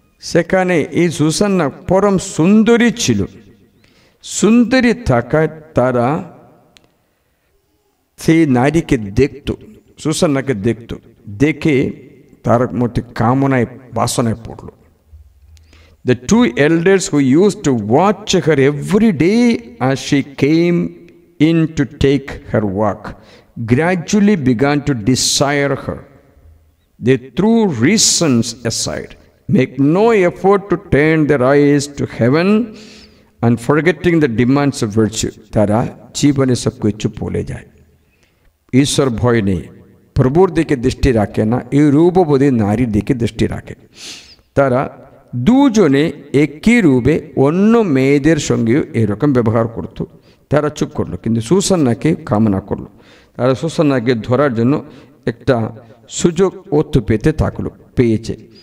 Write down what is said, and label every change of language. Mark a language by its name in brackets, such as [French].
[Bangla] সেখানে এই সুসান্না পরম সুন্দরী ছিল। সুন্দরী থাকায় তারা সেই নারীকে দেখত, সুসান্নাকে দেখত, দেখে তার মধ্যে কামনায় বাসনায় পড়ল। [English] The two elders who used to watch her every day as she came in to take her walk gradually began to desire her. They threw reasons aside, make no effort to turn their eyes to heaven and forgetting the demands of virtue. [Bangla] তারা জীবনে সব কিছু ভুলে যায়, ঈশ্বর ভয় নেই, প্রভুর দিকে দৃষ্টি রাখে না, এই রূপবতী নারীর দিকে দৃষ্টি রাখে। তারা দুজনে একই রূপে অন্য মেয়েদের সঙ্গেও এরকম ব্যবহার করত। তারা চুপ করলো, কিন্তু সুসান্নাকে কামনা করলো। তারা সুসান্নাকে ধরার জন্য একটা সুযোগ অর্থ পেয়েছে।